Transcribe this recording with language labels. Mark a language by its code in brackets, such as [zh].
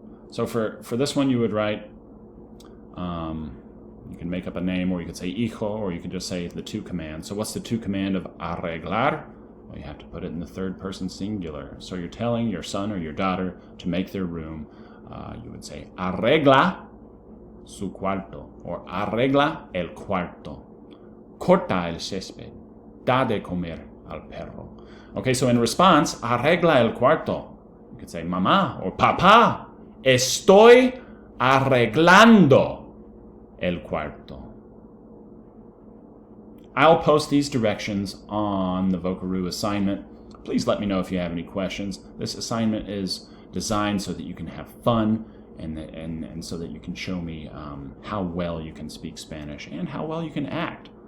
[en] So for this one, you would write, you can make up a name, or you could say hijo, or you could just say the 2 commands. So what's the 2 command of arreglar? Well, you have to put it in the 3rd person singular. So you're telling your son or your daughter to make their room. You would say [es] arregla su cuarto, [en] or [es] arregla el cuarto. Corta el césped. Da de comer al perro. [en] Okay, so in response, [es] arregla el cuarto. [en] You could say mamá or papá. [es] Estoy arreglando el cuarto. [en] I'll post these directions on the Vocaroo assignment. Please let me know if you have any questions. This assignment is designed so that you can have fun and so that you can show me how well you can speak Spanish and how well you can act.